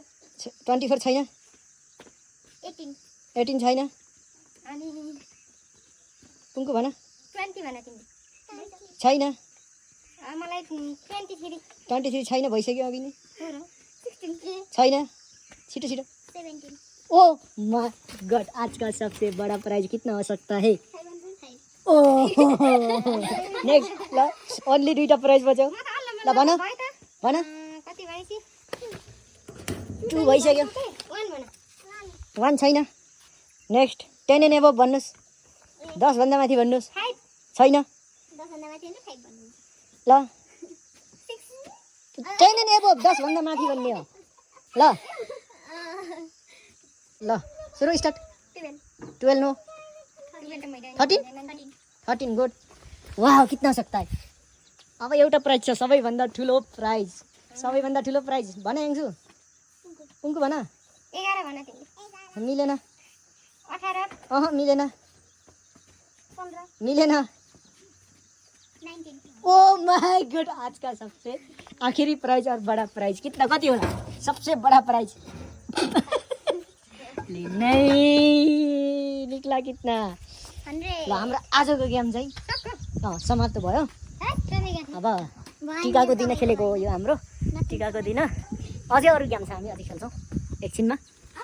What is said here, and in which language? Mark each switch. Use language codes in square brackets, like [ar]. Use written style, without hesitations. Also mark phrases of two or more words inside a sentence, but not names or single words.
[ne] 24 छैन। 18 छैन। अनि पुङ्को भन। 20 भन तिमी छैन। मलाई 23 छैन, भइसक्यो अघि नै। 16 छैन। छिटो 17 [en] oh my god, [hi] आज का सबसे बड़ा प्राइज कितना हो सकता है? 505 [ne] ओ नेक्स्ट ल ओन्ली 2टा प्राइज बच्यो। ल भन भन। कति भनेसी 2 भइसक्यो। 1 भन 1 छैन। [en] next 10 and above [ne] भन्नुहोस्। 10 भन्दा माथि भन्नुहोस्। 5 छैन। 10 भन्दा माथि होइन 5 भन्नु ल 6 [en] 10 and above [ne] 10 भन्दा माथि भन्ने हो। ल ल सुरु स्टार्ट। [en] 12 no 13 good. [hi] वाह कितना हो सकता है? [ne] अब एउटा प्राइज छ, सबैभन्दा ठुलो प्राइज। सबैभन्दा ठुलो प्राइज भन याङ्सु। पुङ्को भन। 11 भन तिमी मिलेन। 18 अह मिलेन। 15 मिलेन। 19 [en] oh my god, [hi] आज का सबसे आखिरी प्राइज और बड़ा प्राइज कितना [ne] कति होला? [hi] सबसे बड़ा प्राइज नहीं निक्ला कितना? 100 [ne] ल हाम्रो आजको गेम चाहिँ समाप्त भयो। अब टिकाको दिन खेलेको हो यो हाम्रो। टिकाको दिन अझै अरू गेम छ, हामी अझै खेल्छौँ एकछिनमा।